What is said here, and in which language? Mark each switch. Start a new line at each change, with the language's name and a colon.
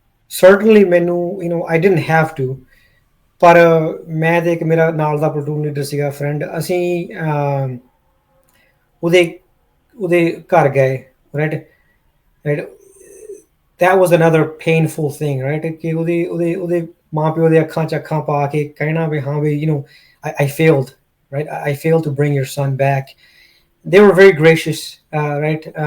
Punjabi: Certainly ਮੈਨੂੰ
English: I didn't have to,
Punjabi: ਪਰ ਮੈਂ ਤੇ ਇੱਕ ਮੇਰਾ ਨਾਲ ਦਾ ਪਲਟੂਨ ਲੀਡਰ ਸੀਗਾ, ਫਰੈਂਡ, ਅਸੀਂ ਉਹਦੇ ਘਰ ਗਏ, right.
English: that was another painful thing, right?
Punjabi: ਕਿ ਉਹਦੇ ਮਾਂ ਪਿਓ ਦੇ ਅੱਖਾਂ 'ਚ ਅੱਖਾਂ ਪਾ ਕੇ ਕਹਿਣਾ ਵੀ ਹਾਂ ਵੀ
English: I failed, right? I failed to bring your son back. They were very gracious, right?